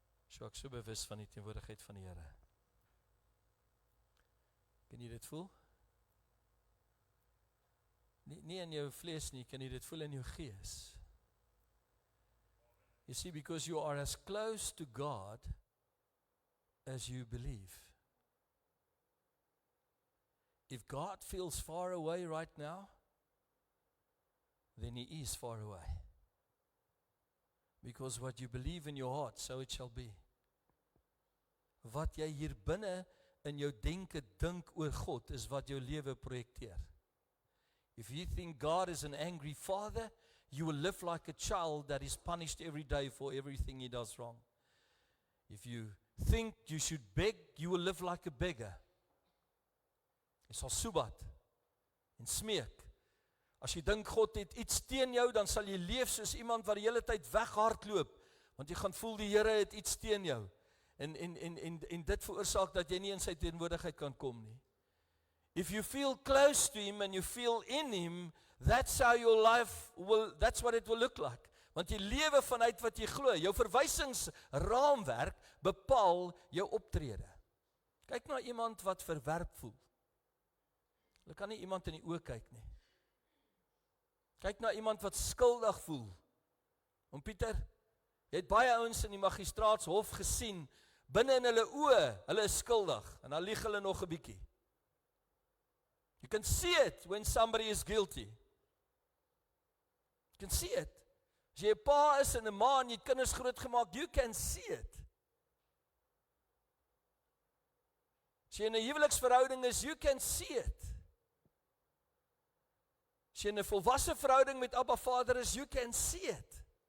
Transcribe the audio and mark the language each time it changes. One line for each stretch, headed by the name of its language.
Afrikaans: So ek so bewus van die teenwoordigheid van die Here. Kan jy dit voel? Nie in jou vlees nie, kan jy dit voel in jou gees?
English: You see, because you are as close to God as you believe. If God feels far away right now, then he is far away. Because what you believe in your heart, so it shall be.
Afrikaans: Wat jy hier binne in jou denke dink oor God, is wat jou lewe projekteer.
English: If you think God is an angry father, you will live like a child that is punished every day for everything he does wrong. If you think you should beg, you will live like a beggar.
Afrikaans: Jy sal soebat en smeek. As jy dink God het iets teen jou, dan sal jy leef soos iemand wat die hele tyd weghardloop, want jy gaan voel die Here het iets teen jou. En dit veroorsaak dat jy nie in sy teenwoordigheid kan kom nie.
English: If you feel close to him and you feel in him, that's how your life will, that's what it will look like.
Afrikaans: Want jy lewe vanuit wat jy glo. Jou verwysingsraamwerk bepaal jou optrede. Kyk na iemand wat verwerp voel. Hulle kan nie iemand in die oë kyk nie. Kyk na iemand wat skuldig voel. Om Pieter, jy het baie ouens in die magistraatshof gesien, binne in hulle oë, hulle is skuldig, en dan lieg hulle nog 'n bietjie.
English: You can see it when somebody is guilty. You can see it.
Afrikaans: As jy 'n pa is en 'n ma en jy het kinders grootgemaak,
English: you can see it.
Afrikaans: As jy in 'n huweliksverhouding is,
English: you can see it.
Afrikaans: As jy in 'n volwasse verhouding met Abba Vader is,
English: you can see it.